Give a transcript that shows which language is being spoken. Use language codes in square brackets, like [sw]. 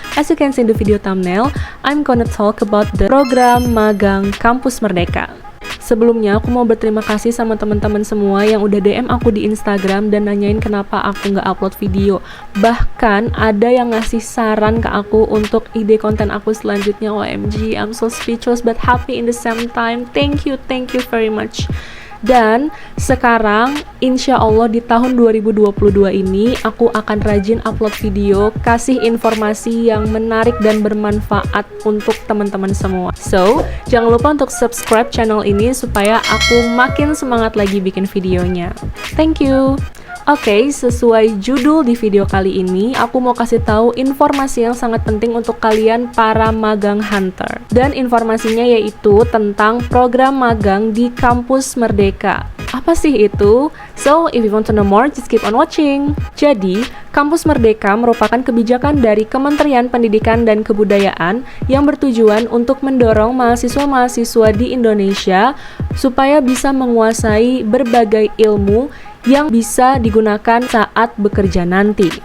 [en] As you can see in the video thumbnail, I'm gonna talk about the program magang Kampus Merdeka. [id] Sebelumnya, aku mau berterima kasih sama teman-teman semua yang udah DM aku di Instagram dan nanyain kenapa aku nggak upload video. Bahkan ada yang ngasih saran ke aku untuk ide konten aku selanjutnya. [en] OMG, I'm so speechless but happy in the same time. Thank you very much. [id] Dan sekarang insya Allah di tahun 2022 ini aku akan rajin upload video, kasih informasi yang menarik dan bermanfaat untuk teman-teman semua. So, jangan lupa untuk subscribe channel ini supaya aku makin semangat lagi bikin videonya. [en] Thank you. [id] Oke, sesuai judul di video kali ini, aku mau kasih tahu informasi yang sangat penting untuk kalian para magang hunter. Dan informasinya yaitu tentang program magang di Kampus Merdeka. Apa sih itu? [en] So, if you want to know more, just keep on watching. [id] Jadi, Kampus Merdeka merupakan kebijakan dari Kementerian Pendidikan dan Kebudayaan yang bertujuan untuk mendorong mahasiswa-mahasiswa di Indonesia supaya bisa menguasai berbagai ilmu yang bisa digunakan saat bekerja nanti.